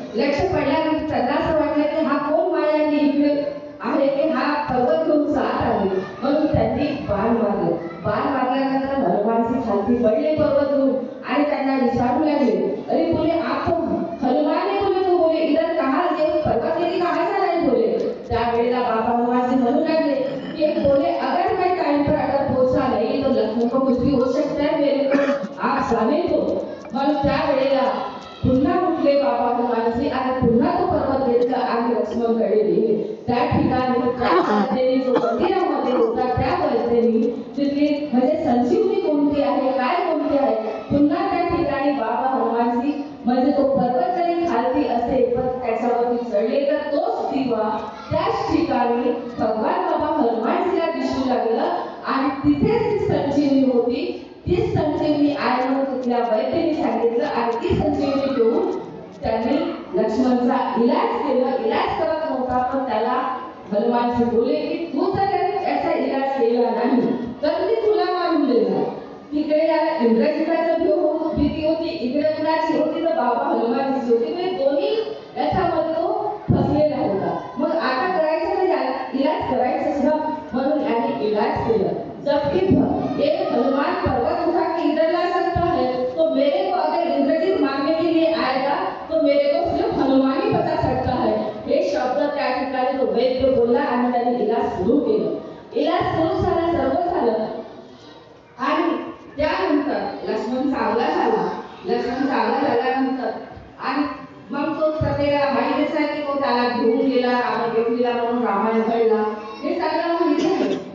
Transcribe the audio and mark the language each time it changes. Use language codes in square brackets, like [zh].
[mr] लक्ष पडल्यानंतर त्यांना असं वाटलं की हा कोण मायाने इकडे आहे की हा पर्वत घेऊन जात आहे. म्हणून त्यांनी बाण मारलं. बाण मारल्यानंतर हनुमानजी खाली पडले पर्वत घेऊन आणि त्यांना विचारू लागले अरे [hi] बोले आप तो हनुमान है बोले. तो बोले इधर कहाँ ये पर्वत लेके कहाँ जा रहे बोले. [mr] त्यावेळेला बाबा हनुमानजी म्हणू लागले की [hi] बोले अगर मैं टाइम पर अगर पहुंचा नहीं तो लक्ष्मण को कुछ भी हो सकता है मेरे को आप जाने दो. [mr] म्हणून त्यावेळेला पुन्हा उठले बाबा हनुमानजी आणि पुन्हा तो पर्वत घेतला आणि लक्ष्मणकडे गेले. त्या ठिकाणी जो मंदिरामध्ये होता त्या वैद्यनी तिथली म्हणजे संजीवनी कोणती आहे काय कोणती आहे पुन्हा त्या ठिकाणी बाबा हनुमानजी म्हणजे तो पर्वत जरी खालती असेल पण त्याच्यावरती चढले तर तोच दिवा त्याच ठिकाणी भगवान बाबा हनुमानजीला दिसू लागलं आणि तिथेच ती संजीवनी होती. ती संजीवनी आहे म्हणून तिथल्या वैद्यने सांगितलं आणि ती संजीवनी घेऊन त्यांनी लक्ष्मणचा इलाज केला. इलाज करत नव्हता पण त्याला हनुमानजी बोले की तू जर याचा इलाज केला नाही तर मी तुला मारून देणार. तिकडे याला इंद्रजिताचं भीती होती, इकडे कुणाची होती तर बाबा हनुमानजीची होती. म्हणजे दोन्ही याच्यामध्ये तो फसलेला होता. मग आता करायचं तर याला इलाज करायचंच ना. म्हणून याने इलाज केला. [hi] जबकि एक हनुमान पर्वत उठा के इधर ला सकता है तो मेरे को अगर इंद्रजीत मारने के लिए आएगा तो मेरे को सिर्फ हनुमान ही बचा सकता है. [mr] हे शब्द त्या ठिकाणी तो वैद्य बोलला आणि त्याने इलाज सुरू केलं. इलाज सुरू झाला, सर्व झालं आणि त्यानंतर लक्ष्मण चांगला झाला. लक्ष्मण चांगला झाल्यानंतर आणि मग तो प्रत्येकाला माहितीच आहे की तो त्याला घेऊन गेला आणि घेऊन गेला म्हणून रामायण घडला हे सगळं माहिती आहे.